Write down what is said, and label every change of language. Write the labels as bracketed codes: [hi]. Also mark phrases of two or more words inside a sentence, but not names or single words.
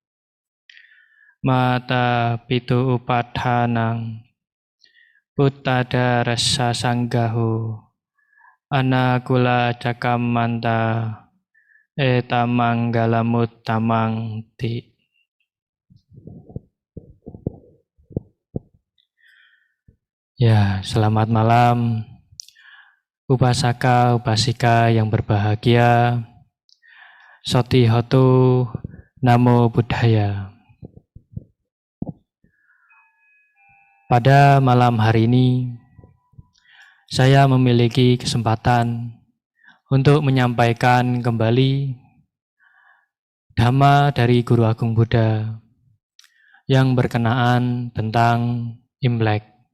[pi] Mata pitu upadhanang Puttada rasa sanggahu Anakula cakamanta Etamanggalamuttamang ti. [id] Ya, selamat malam Upasaka, upasika yang berbahagia. [pi] Soti hotu, namo buddhaya. [id] Pada malam hari ini, saya memiliki kesempatan untuk menyampaikan kembali Dhamma dari Guru Agung Buddha yang berkenaan tentang Imlek.